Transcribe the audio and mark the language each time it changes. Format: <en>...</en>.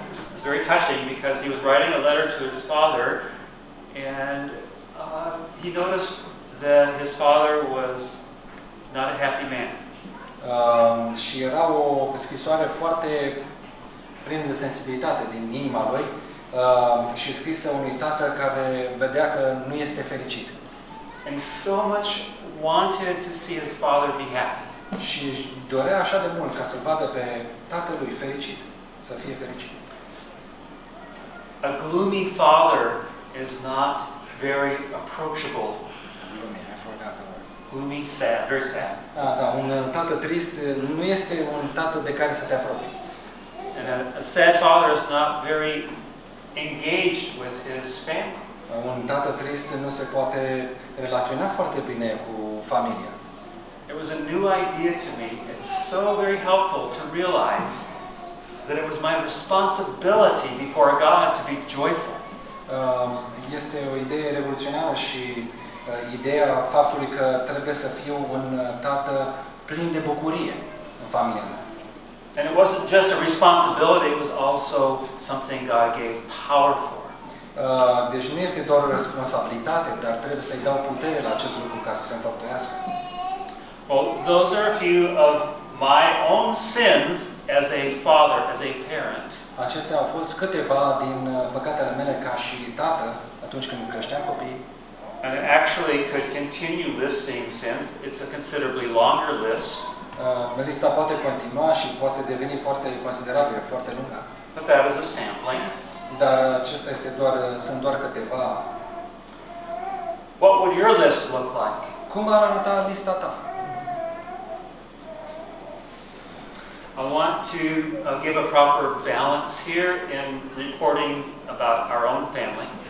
<en>It was very touching because he was writing a letter to his father and he noticed that his father was not a happy man.</en> <ro>Și era o scrisoare foarte plin de sensibilitate din inima lui și scrisă unui tată care vedea că nu este fericit.</ro> <en>And so much wanted to see his father be happy.</en> <ro>Și dorea așa de mult ca să-l vadă pe tatălui fericit, să fie fericit.</ro> <en>A gloomy father is not very approachable. Gloomy, I forgot the word. Gloomy, sad, very sad.</en> <ro>Un tată trist nu este un tată de care să te apropii.</ro> <en>And a sad father is not very engaged with his family.</en> <ro>Un tată trist nu se poate relaționa foarte bine cu familia.</ro> <en>It was a new idea to me. It's so very helpful to realize that it was my responsibility before God to be joyful.</en> <ro>Este o idee revoluționară și ideea faptului că trebuie să fiu un tată plin de bucurie în familia mea.</ro> <en>And it wasn't just a responsibility, it was also something God gave power for.</en> <ro>Deci nu este doar o responsabilitate, dar trebuie să-i dau putere la acest lucru ca să se înfăptuiască.</ro> <en>Well, those are a few of my own sins as a father, as a parent.</en> <ro>Acestea au fost câteva din păcatele mele ca și tată atunci când creșteam copii.</ro> <en>And I actually could continue listing sins. It's a considerably longer list.</en> <ro>Lista poate continua și poate deveni foarte considerabilă, foarte lungă.</ro> <en>But that is a sampling.</en> <ro>Dar acesta este doar, sunt doar câteva.</ro> <en>What would your list look like?</en> <ro>Cum ar arăta lista ta?</ro> <en>I want to give a proper balance here in reporting about our own family.</en>